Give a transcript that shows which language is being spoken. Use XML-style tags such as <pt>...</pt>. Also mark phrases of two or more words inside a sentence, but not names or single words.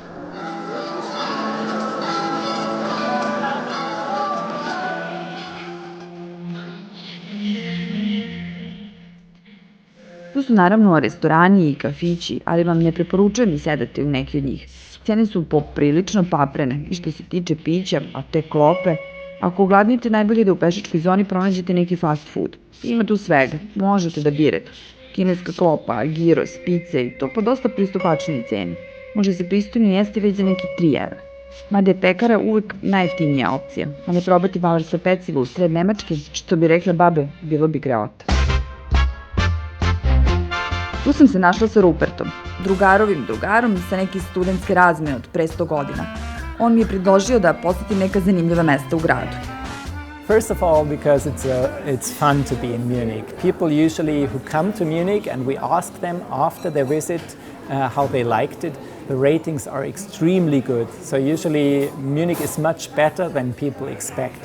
<sr>Tu su naravno restorani i kafići, ali vam ne preporučujem da sedate u neki od njih. Cene su poprilično paprene i što se tiče pića, a te klope, ako ogladnite najbolje da u pešačkoj zoni pronađete neki fast food. Ima tu svega, možete da birate. Kineska klopa, gyros, pice i to po dosta pristupačnoj ceni. Može se pristojno jesti već za neki 3 evra. Mada je pekara uvek najjeftinija opcija, a ne probati bavarsko pecivo u sred Nemačke, što bi rekle babe, bilo bi greota. Tu sam se našla sa Rupertom, drugarom sa neke studentske razmene od pre 100 godina. On mi je predložio da posetim neka zanimljiva mesta u gradu.</sr> <en>First of all, because it's fun to be in Munich. People usually who come to Munich and we ask them after their visit how they liked it, the ratings are extremely good. So usually Munich is much better than people expect.</en>